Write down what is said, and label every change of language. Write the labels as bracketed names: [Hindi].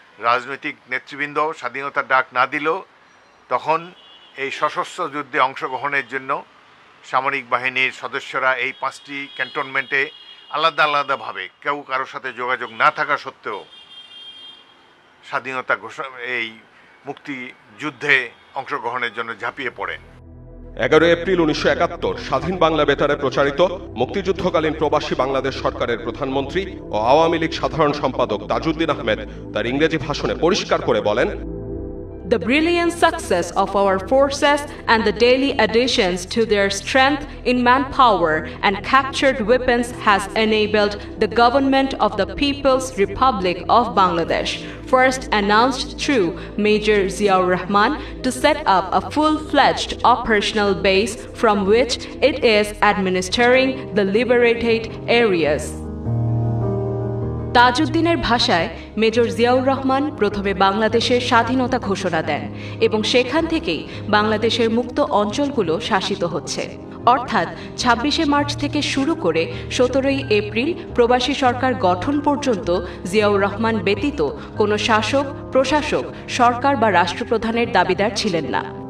[Bangla] রাজনৈতিক নেতৃবৃন্দ স্বাধীনতার ডাক না দিলেও তখন এই সশস্ত্র যুদ্ধে অংশগ্রহণের জন্য সামরিক বাহিনীর সদস্যরা এই 5টি ক্যান্টনমেন্টে আলাদা আলাদাভাবে কেউ কারোর সাথে যোগাযোগ না থাকা সত্ত্বেও স্বাধীনতা ঘোষণা, এই মুক্তি যুদ্ধে অংশগ্রহণের জন্য ঝাঁপিয়ে পড়েন। 11 এপ্রিল 1971 স্বাধীন বাংলা বেতারে প্রচারিত মুক্তিযুদ্ধকালীন প্রবাসী বাংলাদেশ সরকারের প্রধানমন্ত্রী ও আওয়ামী লীগ সাধারণ সম্পাদক তাজউদ্দিন আহমেদ তার ইংরেজি ভাষণে পরিষ্কার করে বলেন, [English] The brilliant success of our forces and the daily additions to their strength in manpower and captured weapons has enabled the government of the People's Republic of Bangladesh, first announced through Major Ziaur Rahman, to set up a full-fledged operational base from which it is administering the liberated areas. [Bangla] তাজউদ্দিনের ভাষায় major Ziaur Rahman প্রথমে বাংলাদেশের স্বাধীনতা ঘোষণা দেন এবং সেখান থেকেই বাংলাদেশের মুক্ত অঞ্চলগুলো শাসিত হচ্ছে। অর্থাৎ 26শে মার্চ থেকে শুরু করে 17ই এপ্রিল প্রবাসী সরকার গঠন পর্যন্ত জিয়াউর রহমান ব্যতীত কোনো শাসক, প্রশাসক, সরকার বা রাষ্ট্রপ্রধানের দাবিদার ছিলেন না।